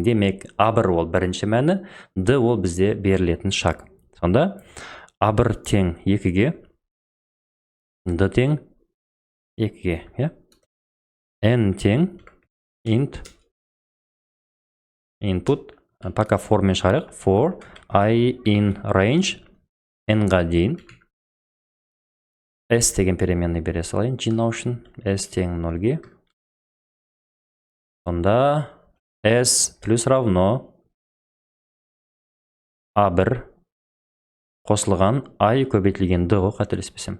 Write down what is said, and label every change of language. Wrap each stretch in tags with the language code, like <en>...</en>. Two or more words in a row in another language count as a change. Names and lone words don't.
<kk>Демек, A1 ол бірінші мәні, d ол бізде берілетін шаг. Сонда A1 тең 2-ге, d тең 2-ге. n тең</kk> <en>int input.</en> <kk>Пока формен шығарайық.</kk> <en>For I in range</en> <kk>n-ға дейін. S деген переменный бере салайын. Жинау үшін s тең 0-ге. Сонда s</kk> <ru>плюс равно</ru> <kk>A1 қосылған I көбейтілген d ғой, қателеспесем.</kk>